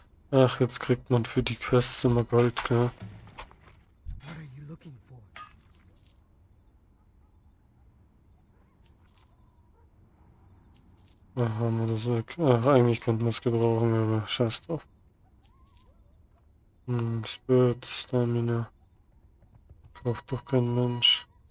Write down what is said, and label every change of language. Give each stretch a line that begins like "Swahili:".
German: Ach, jetzt kriegt man für die Quests immer Gold, gell?
English: What are you looking for?
German: Ach, haben wir das weg. Ach, eigentlich könnten wir es gebrauchen, aber scheiß drauf. Spirit, Stamina. Kauft doch kein Mensch.